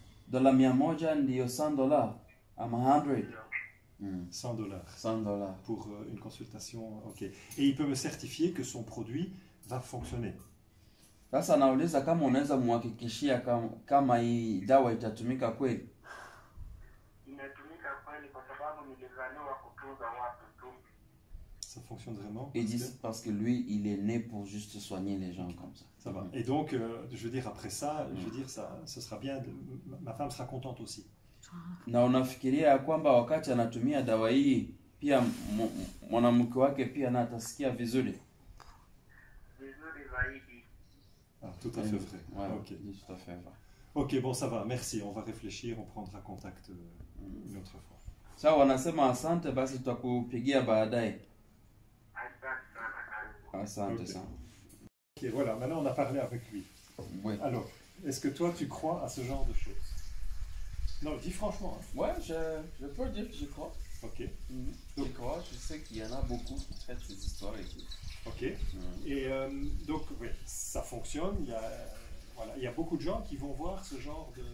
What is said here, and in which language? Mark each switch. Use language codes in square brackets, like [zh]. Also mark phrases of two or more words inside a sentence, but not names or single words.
[sw] dola 100 ndio $100 ama 100. $100 $100. [fr] pour une consultation. Ok. Et il peut me certifier que son produit va fonctionner. [sw] Sasa nauliza kama unaweza muhakikishia kama hii dawa itatumika kweli. Inatumika kweli kwa sababu nilizaliwa kutunza watu tu. [fr] Ça fonctionne vraiment? Il dit parce que lui, il est né pour juste soigner les gens comme ça. Ça va. Et donc, je veux dire, après ça, je veux dire, ça, ce sera bien. Ma femme sera contente aussi. [sw] Na unafikiria ya kwamba wakati anatumia dawa hii pia mwanamke wake pia na atasikia vizuri? Vizuri zaidi. [fr] Ah, tout à fait vrai. Ouais, Ok. tout à fait vrai. Ok, bon, ça va. Merci. On va réfléchir. On prendra contact une autre fois. [sw] Sawa, wanasema asante, basi tutakupigia baadaye. Asante sana, karibu. Asante [fr] Ok. [sw] sana. [fr] Ok, voilà. Maintenant, on a parlé avec lui. Oui. Alors, est-ce que toi, tu crois à ce genre de choses? Non, dis franchement. Hein. Ouais, je peux dire que je crois. Ok. Je crois, je sais qu'il y en a beaucoup qui traitent ces histoires et tout. Ok. Et donc, oui, ça fonctionne. Voilà, il y a beaucoup de gens qui vont voir ce genre de.